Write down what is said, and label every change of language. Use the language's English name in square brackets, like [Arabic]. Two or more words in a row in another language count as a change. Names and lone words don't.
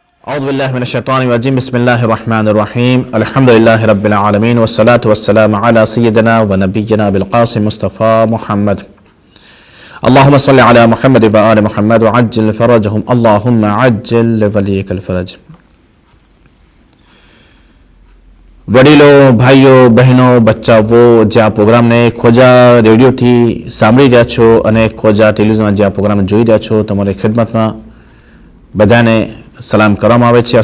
[Arabic] أعوذ بالله من الشيطان الرجيم بسم الله الرحمن الرحيم الحمد لله رب العالمين والصلاة والسلام على سيدنا ونبينا بالقاسم مصطفى محمد اللهم صل على محمد وآل محمد وعجل فرجهم اللهم عجل لوليك الفرج. [Gujarati] વડીલો, ભાઈઓ, બહેનો, બચ્ચાઓ જે આ પ્રોગ્રામને ખોજા રેડિયોથી સાંભળી રહ્યા છો અને ખોજા ટેલિવિઝનમાં જે આ પ્રોગ્રામ જોઈ રહ્યા છો, તમારી ખિદમતમાં બધાને સલામ કરવામાં આવે છે.